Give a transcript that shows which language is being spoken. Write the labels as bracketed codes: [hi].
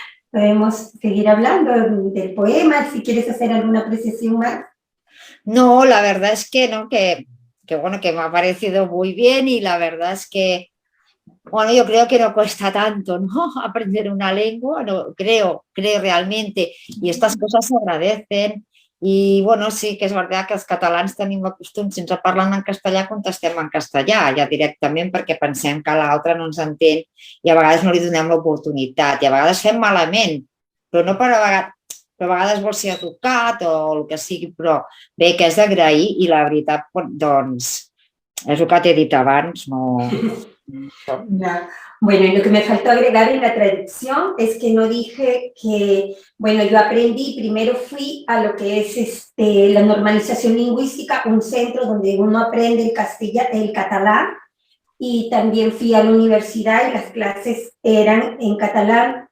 [es] Podemos seguir hablando del poema, si quieres hacer alguna apreciación más. No, la verdad es que no, que bueno, que me ha parecido muy bien, y la verdad es que, bueno, yo creo que no cuesta tanto, ¿no? Aprender una lengua, no, creo realmente, y estas cosas se agradecen. [ca] I, bueno, sí que és veritat que els catalans tenim el costum, si ens parlen en castellà, contestem en castellà, ja directament, perquè pensem que l'altre no ens entén i a vegades no li donem l'oportunitat, i a vegades fem malament, però no per a vegades vol ser educat o el que sigui, però bé, que és d'agrair, i la veritat, doncs, és el que t'he dit abans, no... [es] Bueno, y lo que me faltó agregar en la traducción es que no dije que, bueno, yo aprendí, primero fui a lo que es la normalización lingüística, un centro donde uno aprende el catalán, y también fui a la universidad y las clases eran en catalán.